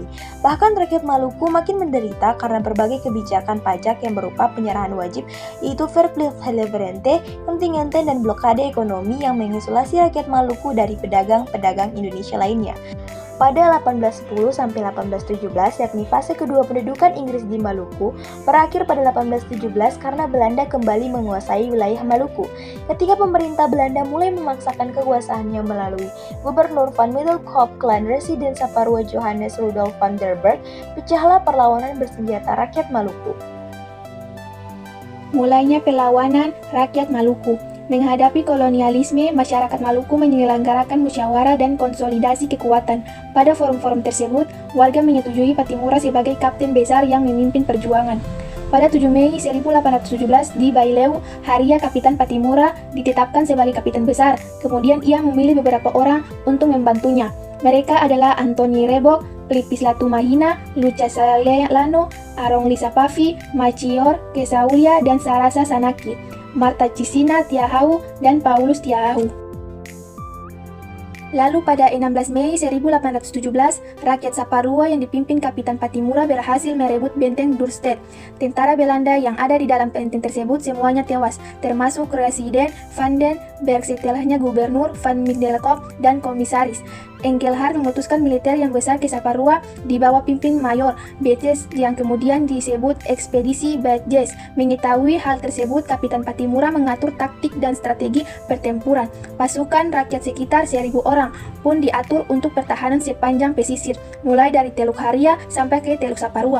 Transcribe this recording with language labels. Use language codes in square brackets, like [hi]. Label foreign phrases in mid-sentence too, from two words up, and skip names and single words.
[id] Bahkan rakyat Maluku makin menderita karena berbagai kebijakan pajak yang berupa penyerahan wajib, yaitu verplicht-leverente, kontingenten, dan blokade ekonomi yang mengisolasi rakyat Maluku dari pedagang-pedagang Indonesia lainnya. Pada 1810 sampai 1817, yakni fase kedua pendudukan Inggris di Maluku, berakhir pada 1817 karena Belanda kembali menguasai wilayah Maluku. Ketika pemerintah Belanda mulai memaksakan kekuasaannya melalui Gubernur van Middelkoop Clan Residen Saparua Johannes Rudolf van der Berg, pecahlah perlawanan bersenjata rakyat Maluku. Mulainya perlawanan rakyat Maluku. Menghadapi kolonialisme, masyarakat Maluku menyelenggarakan musyawarah dan konsolidasi kekuatan. Pada forum-forum tersebut, warga menyetujui Pattimura sebagai kapten besar yang memimpin perjuangan. Pada 7 Mei 1817 di Baileu, Haria Kapitan Pattimura ditetapkan sebagai kapten besar. Kemudian ia memilih beberapa orang untuk membantunya. Mereka adalah Antoni Rebo, Lipis Latumahina, Luca Salelano, Arong Lisapavi, Macior Kesaulia, dan Sarasa Sanaki, Marta Cisina Tiahau, dan Paulus Tiahau. Lalu pada 16 Mei 1817, rakyat Saparua yang dipimpin Kapitan Pattimura berhasil merebut benteng Dorstad. Tentara Belanda yang ada di dalam benteng tersebut semuanya tewas, termasuk Residen van den Berg, setelahnya Gubernur van Middelkoop dan Komisaris. Engelhard memutuskan militer yang besar ke Saparua di bawah pimpin Mayor Betes yang kemudian disebut Ekspedisi Bajes. Mengetahui hal tersebut, Kapitan Pattimura mengatur taktik dan strategi pertempuran. Pasukan rakyat sekitar 1.000 orang pun diatur untuk pertahanan sepanjang pesisir, mulai dari Teluk Haria sampai ke Teluk Saparua.